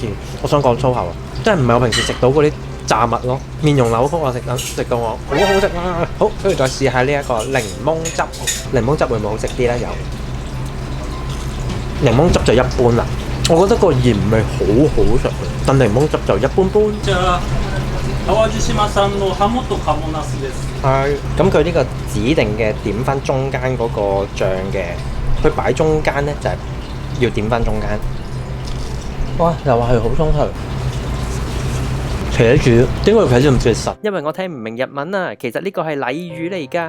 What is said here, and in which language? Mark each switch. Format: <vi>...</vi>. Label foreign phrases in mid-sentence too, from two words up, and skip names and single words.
<yue>我想講粗口啊，真係唔係我平時食到嗰啲炸物咯，面容扭曲啊，食到我好好食啊！好，跟住再試下呢一個檸檬汁，檸檬汁會唔會好食啲咧？有檸檬汁就一般啦，我覺得個鹽味好好食，但檸檬汁就一般般。</yue> <ja>淡路島産のハモとカモナスです。</ja> <yue>係，咁佢呢個指定嘅點翻中間嗰個醬嘅，佢擺中間咧就係要點翻中間。哇，又話係好鬆脆。茄子，點解茄子咁結實？因為我聽唔明日文啊，其實呢個係俚語嚟㗎。</yue>